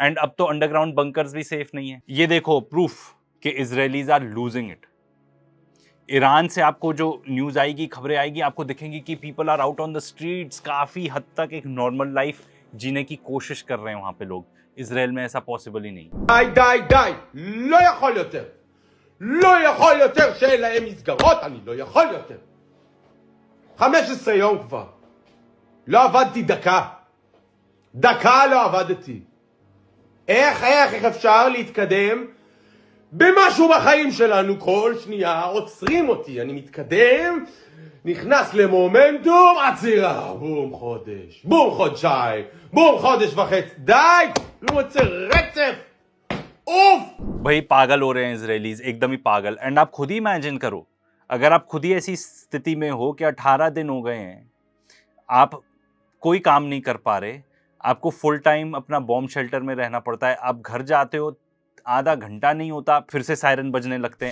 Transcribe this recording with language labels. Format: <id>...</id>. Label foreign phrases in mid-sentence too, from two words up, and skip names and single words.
<hi>एंड अब तो</hi> <en>underground bunkers</en> <hi>भी सेफ नहीं है। ये देखो प्रूफ कि</hi> <en>Israelis are losing it.</en> <hi>ईरान से आपको जो न्यूज आएगी, खबरें आएगी, आपको दिखेंगी कि</hi> <en>people are out on the streets,</en> <hi>काफी हद तक एक</hi> <en>normal life</en> <hi>जीने की कोशिश कर रहे हैं वहां पे लोग। इजराइल में ऐसा पॉसिबल ही नहीं।</hi> <he>די, לא יכול יותר. לא יכול יותר שאין להם מסגרות, אני לא יכול יותר. 15 יום כבר. לא עבדתי דקה. דקה לא עבדתי. איך אפשר להתקדם במשהו בחיים שלנו? כל שנייה עוצרים אותי, אני מתקדם, נכנס למומנטום, עצירה, בום חודש, בום חודשיים, בום חודש וחצי, די, לא רוצה רצף, אוף!</he> <hi>भाई पागल हो रहे हैं इजरायलीज, एकदम ही पागल। एंड आप खुद ही इमेजिन करो, अगर आप खुद ही ऐसी स्थिति में हो कि 18 दिन हो गए हैं, आप कोई काम नहीं कर पा रहे, आपको</hi> <en>full time</en> <hi>अपना</hi> <en>bomb shelter</en> <hi>में रहना पड़ता है, आप घर जाते हो आधा घंटा नहीं होता फिर से सायरन बजने लगते हैं।</hi>